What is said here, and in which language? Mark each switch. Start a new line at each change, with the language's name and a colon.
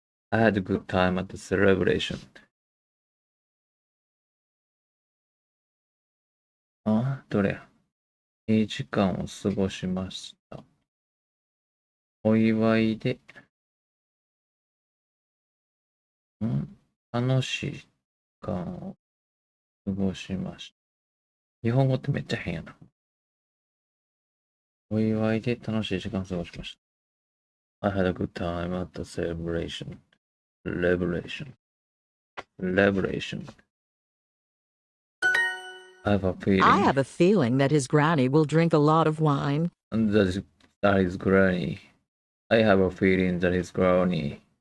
English: I had a good time at the celebration.
Japanese: どれいい時間を過ごしました。お祝いで、楽しい時間を過ごしました。日本語ってめっちゃ変やな。お祝いで楽しい時間を過ごしました。
English: I had a good time at the celebration. Celebration. Celebration. I have a feeling that his granny will drink a lot of wine. That is granny. I have a feeling that his granny.